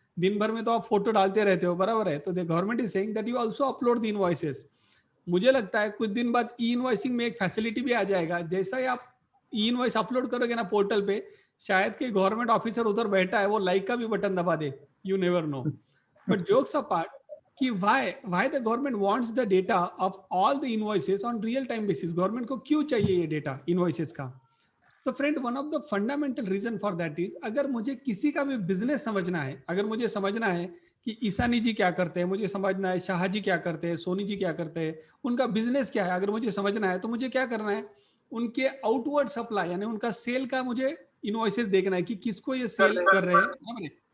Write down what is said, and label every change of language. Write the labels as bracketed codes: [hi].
[hi] दिन भर में तो आप फोटो डालते रहते हो, बराबर है। तो [en] The government is saying that you also upload the invoices. [hi] मुझे लगता है कुछ दिन बाद ई इनवॉइसिंग में एक फैसिलिटी भी आ जाएगा। जैसा ही आप ई इनवॉइस अपलोड करोगे ना पोर्टल पे, शायद कि गवर्नमेंट ऑफिसर उधर बैठा है, वो लाइक का भी बटन दबा दे, [en] You never know. But jokes apart, कि why the government wants the data of all the invoices on real time basis, [hi] government को क्यों चाहिए ये डेटा इनवॉइसेस का? तो friend, [en] one of the fundamental reason for that is, [hi] अगर मुझे किसी का भी बिजनेस समझना है, अगर मुझे समझना है कि ईशानी जी क्या करते हैं, मुझे समझना है, शाह जी क्या करते हैं, सोनी जी क्या करते हैं, उनका बिजनेस क्या है, अगर मुझे समझना है तो मुझे क्या करना है, उनके आउटवर्ड सप्लाई यानी उनका सेल का मुझे इनवॉइसेस देखना है कि किसको ये सेल कर रहे हैं।